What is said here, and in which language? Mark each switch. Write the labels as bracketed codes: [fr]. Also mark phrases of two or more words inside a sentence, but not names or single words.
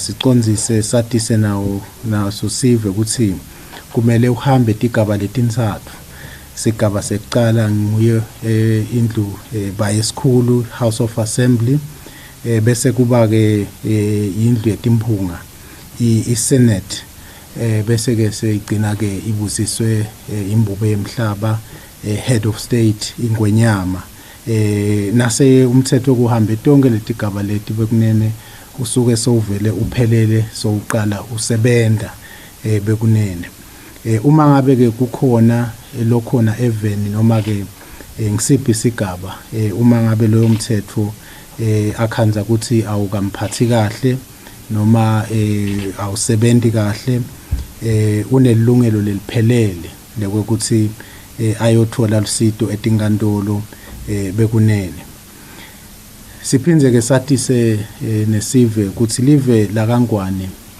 [ss] sicondzise satise naso sive ukuthi kumele uhambe igaba letintathu sigaba sekuqala nguye indlu baye esikhulu House of Assembly bese kuba ke indlu yetimphunga iSenate bese ke seyigcina ke ibusiswe imbube yemhlaba [en] head of state [ss] ingwenyama nase umthetho kuhambe tonke letigaba leti bekunene usuke sowuvele uphelele sowuqala usebenta bekunene uma ngabe ke kukhona lokhona eveni noma ke ngisiphi isigaba uma ngabe loyo mthetho akhanza ukuthi awukamphathi kahle noma awusebenzi kahle unelungelo leliphelele lokuthi ayothola lusido etinkantolo bekunene siphindze ke satise nesive ukuthi live la kaNgwane